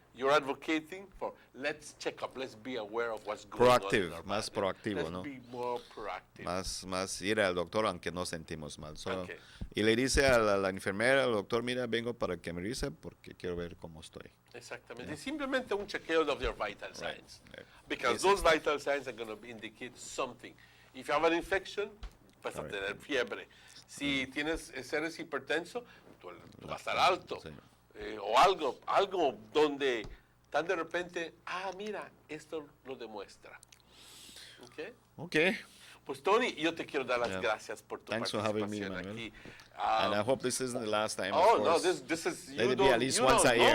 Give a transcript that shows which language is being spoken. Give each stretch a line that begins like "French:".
English: You're advocating for let's check up, let's be aware of what's going on.
Spanish: Más proactivo,
English: let's
Spanish: ¿no?
English: be more proactive.
Spanish: Más ir al doctor aunque no sentimos mal. Y le dice a la enfermera, al doctor, mira, vengo para que me revise porque quiero ver cómo estoy. Exactamente. Simplemente un chequeo
English: of your vital signs. Because those vital signs are going to indicate something. If you have an infection,
Spanish: vas a tener fiebre. Si eres hipertenso, tú vas a estar alto. O algo donde tan de repente, mira, esto lo demuestra.
English: Okay.
Spanish: Pues Tony, yo te quiero dar las gracias por tu participación aquí.
English: And I hope this isn't the last time. Oh no, this is let it be at least once a year.